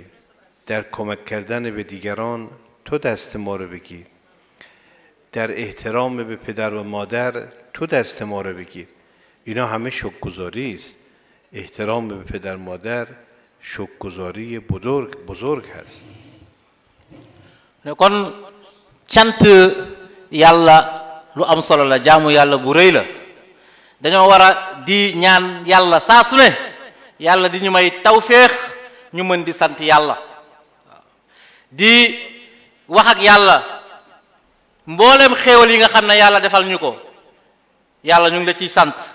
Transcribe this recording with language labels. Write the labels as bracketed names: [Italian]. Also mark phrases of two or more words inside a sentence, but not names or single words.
[Persian] در کمک کردن به دیگران تو دست ما رو بگیر. در احترام به پدر و مادر تو دست ما رو بگیر. اینا همه شکرگزاری است. احترام به پدر و مادر شکرگزاری بزرگ هست. [Wolof] kon cant yàlla lu am solo la jaamu yàlla bu rëy la dañoo war a di ñaan yàlla saa su ne yàlla di ñu may tawféex ñu mën di sant yàlla di wax ak yàlla mboolem xéewal yi nga xam ne yàlla defal ñu ko yàlla ñu ngi la ciy sant